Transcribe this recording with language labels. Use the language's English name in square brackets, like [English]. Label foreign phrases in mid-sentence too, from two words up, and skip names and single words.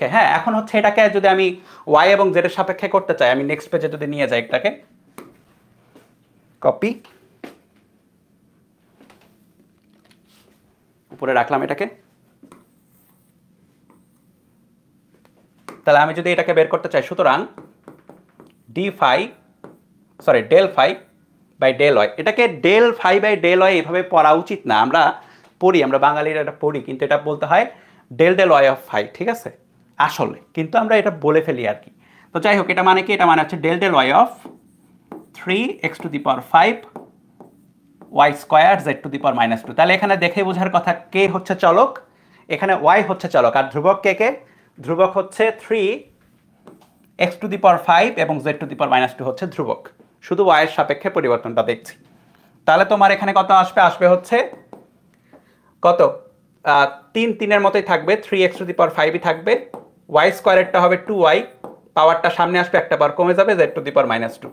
[Bangla] হ্যাঁ, এখন হচ্ছে এটাকে যদি আমি y এবং z এর সাপেক্ষে করতে চাই, আমি [English] next page [Bangla] যদি নিয়ে যাই, এটাকে কপি উপরে রাখলাম এটাকে। তাহলে আমি যদি এটাকে বের করতে চাই, সুতরাং ∇φ/del y, এটাকে ∇φ/del y এভাবে পড়া উচিত না, আমরা পড়ি, আমরা বাঙালিরা এটা পড়ি, কিন্তু এটা বলতে হয় [English] del y of phi, [Bangla] ঠিক আছে আসলে, কিন্তু আমরা এটা বলে ফেলি আর কি। তো যাই হোক, এটা মানে কি? এটা মানে হচ্ছে [English] del y of [Bangla] 3x⁵ y² z⁻²। তাহলে এখানে দেখে বোঝার কথা, কে হচ্ছে চলক, এখানে y হচ্ছে চলক, আর ধ্রুবক কে কে? ধ্রুবক হচ্ছে 3x⁵ এবং z⁻² হচ্ছে ধ্রুবক, শুধু y এর সাপেক্ষে পরিবর্তনটা দেখছি। তাহলে তোমার এখানে কত আসবে? আসবে হচ্ছে কত, 3 3-এর মতোই থাকবে, 3x⁵ থাকবে, y²-এরটা হবে 2y, পাওয়ারটা সামনে আসবে, একটা বার কমে যাবে, z⁻²।